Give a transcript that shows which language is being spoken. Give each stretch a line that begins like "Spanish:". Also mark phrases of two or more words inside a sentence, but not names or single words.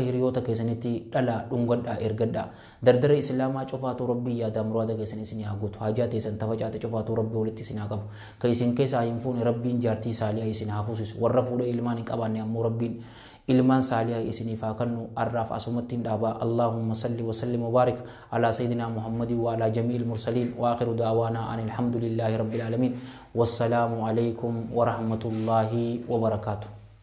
Oromo: hiriyoota keessanitti dhalaa dhungadhaa ergadhaa dardara islaamaa cufaatu rabbii yaadaa muraada keessanii isinii haa guutu haajaa teessan tafacaate cufaatu rabbii walitti isin haa qabu ka isin keessaa hin fuune rabbiin jaartii saaliyaa isin haa fuusisu warra fuudhee ilmaan hin qabaanne ammoo rabbiin ilman saaliyaa isiniif haa kennu arraaf asumattiin dhaabaa
Arabic: اللهم صل وسلم وبارك على سيدنا محمد وعلى جميع المرسلين وآخر دعوانا أن الحمد لله رب العالمين والسلام عليكم ورحمة الله وبركاته.